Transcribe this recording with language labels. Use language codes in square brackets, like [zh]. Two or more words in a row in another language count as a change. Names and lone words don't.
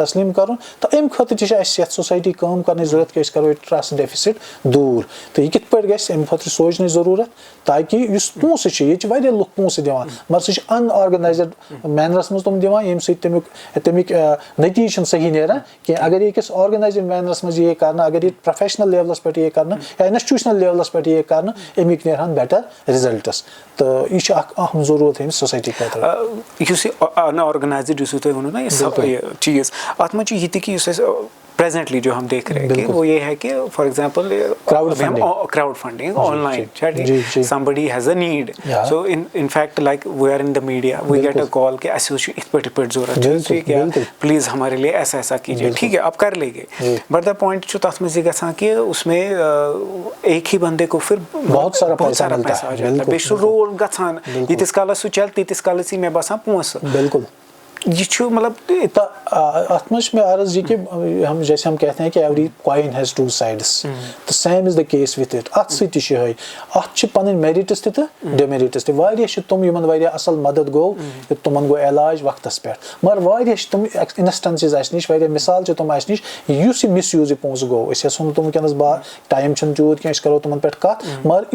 [ks] تسلیٖم کرُن تہٕ امہِ خٲطرٕ تہِ چھِ اَسہِ یتھ سوسایٹی کٲم کرنٕچ ضروٗرت کہِ أسۍ کرو یہِ [en] trust deficit [ks] دوٗر تہٕ یہِ کِتھ پٲٹھۍ گژھِ امہِ خٲطرٕ سونچنٕچ ضروٗرت تاکہِ یُس پونٛسہٕ چھِ ییٚتہِ چھِ واریاہ لُکھ پونٛسہٕ دِوان مگر سُہ چھِ [en] unorganized manners [ks] منٛز تِم دِوان ییٚمہِ سۭتۍ تمیُک نٔتیٖجہٕ چھُنہٕ صحیح نیران کینٛہہ اگر یہِ أکِس [en] organized manners [ks] منٛز یِیہِ کرنہٕ اگر یہِ [en] professional levels [ks] پٮ۪ٹھ یِیہِ کرنہٕ یا [en] institutional levels [ks] پٮ۪ٹھ یِیہِ کرنہٕ امیِکۍ نیرہن [en] better results [ks] تہٕ یہِ چھِ اکھ اہم ضروٗرت أمِس سوسایٹی خٲطرٕ یُس یہِ [en] unorganized [ks] یُس تۄہہِ ووٚنوُ نا یہِ چیٖز اتھ منٛز چھُ یہِ تہِ کہِ یُس اَسہِ پریزنٹلی [ur] جو ہم دیکھ رہے ہیں کہ وہ یہ ہے کہ [en] for example crowd funding online somebody has a need so in fact like we are in the media we get a call [ks] کہ اسہِ چھُ یِتھ پٲٹھۍ ضروٗرت [ur] ٹھیٖک ہے پلیز ہمارے لیے ایسا ایسا کیجیے ٹھیک ہے آپ کر لیں گے [en] but the point [ks] چھُ تتھ منٛز یہِ گژھان [ur] کہ اس میں ایک ہی بندے کو پھر بہت سارا پیسہ آ جاتا ہے [ks] بیٚیہِ چھُ رول گژھان ییٖتِس کالس سُہ چلہِ تیٖتِس کالس یی مےٚ باسان پونٛسہٕ بالکل یہ چھُ مطلب اتھ منٛز چھُ مےٚ عرض یہِ کہِ [ur] جیسے ہم کہتے ہیں کہ [en] every coin has two sides [ks] تہٕ [en] same is the case with it [ks] اتھ سۭتۍ تہِ چھُ یِہے اتھ چھِ پنٕنۍ میرِٹس تہِ تہٕ ڈِمیرِٹس تہِ واریاہ چھِ تِم یِمن واریاہ اصل مدد گوٚو تِمن گوٚو علاج وقتس پٮ۪ٹھ مگر واریاہ چھِ تِم انسٹنسز اسہِ نِش واریاہ مثال چھِ تِم اسہِ نِش یُس یہِ مِس یوٗز یہِ پونٛسہٕ گوٚو أسۍ یژھو نہٕ تِم وٕنکیٚنس ٹایم چھُنہٕ تیوٗت کینٛہہ أسۍ کرو تِمن پٮ۪ٹھ کتھ مگر یہِ